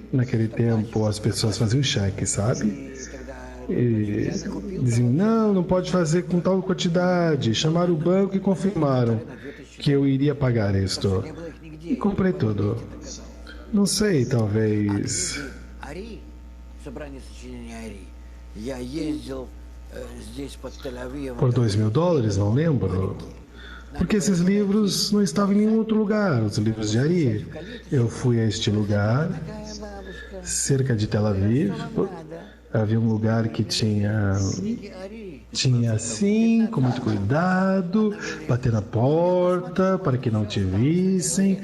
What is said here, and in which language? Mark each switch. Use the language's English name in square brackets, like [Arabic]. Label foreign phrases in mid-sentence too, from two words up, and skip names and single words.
[Portuguese] Naquele tempo as pessoas faziam cheque, sabe? E diziam, não pode fazer com tal quantidade. Chamaram o banco e confirmaram que eu iria pagar isto. E comprei tudo. Não sei, talvez... [Russian] Ари, собрание сочинений Ари. Я ездил здесь под Тель-Авивом. [Portuguese] Por $2.000, não lembro. Porque esses livros não estavam em nenhum outro lugar, os livros de Ari. Eu fui a este lugar, cerca de Tel Aviv. Havia um lugar que tinha assim, com muito cuidado, bater na porta para que não te vissem.